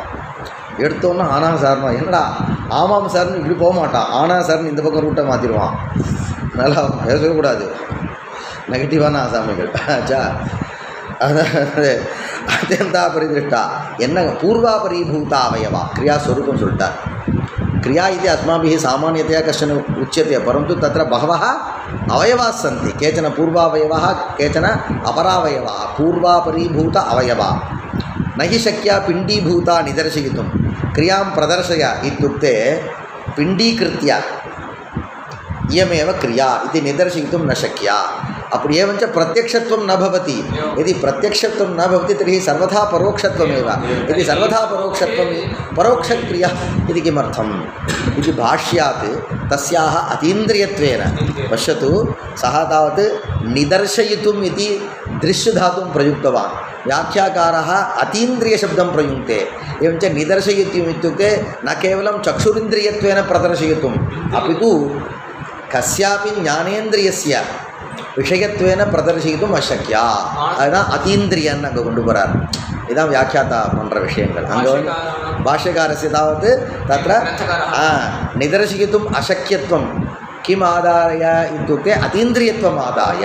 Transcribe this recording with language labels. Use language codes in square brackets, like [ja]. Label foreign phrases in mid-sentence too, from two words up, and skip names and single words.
[ta] எடுத்தோன்னா ஆனால் சார்னா என்னடா ஆமாம் சார்னு இப்படி போக மாட்டான். ஆனால் சார்னு இந்த பக்கம் ரூட்டை மாற்றிடுவான். அதனால் அவன் பேசவே கூடாது. நெகட்டிவான ஆசாமிகள் ஆச்சா. [sa] அதாவது अत्यन्त परिदृष्टा என்ன पूर्वापरीभूता अवयवा क्रियास्वरूपम् சொல்லிட்டார். क्रिया इति अस्माभिः सामान्यतया कश्चन उच्यते, परन्तु तत्र बहवः अवयवाः सन्ति. केचन पूर्वावयवाः, केचन अपरावयवाः. पूर्वापरीभूत अवयवा न हि शक्या पिण्डीभूता निदर्शयितुं. क्रियां प्रदर्शय इत्युक्ते पिण्डीकृत्य इयमेव क्रिया इति निदर्शयितुं न शक्या. அப்படி एवञ्च प्रत्यक्षत्वं न भवति. यदि प्रत्यक्षत्वं न भवति तर्हि सर्वथा परोक्षत्वमेव. यदि सर्वथा परोक्षत्वं परोक्षक्रिया इति किमर्थम् इति भाष्यात् तस्याः अतीन्द्रियत्वेन पश्यतु. सः तावत् निदर्शयितुम् इति दृश्यधातुं प्रयुक्तवान्. व्याख्याकारः अतीन्द्रियशब्दं प्रयुङ्क्ते. एवञ्च निदर्शयितुम् इत्युक्ते न केवलं चक्षुरिन्द्रियत्वेन प्रदर्शयितुम् अपितु कस्यापि ज्ञानेन्द्रियस्य विषयत्वेन प्रदर्शयितुम् अशक्या. [ta] அதுதான் அதீந்திரியன்னு அங்கே கொண்டு போகிறார். இதுதான் வியாக்கியாத்தா பண்ணுற விஷயங்கள். அங்கே வந்து [sa] भाष्यकारस्य तावत् तत्र निदर्शयितुम् अशक्यत्वं किम् आदाय इत्युक्ते अतीन्द्रियत्वम् आदाय.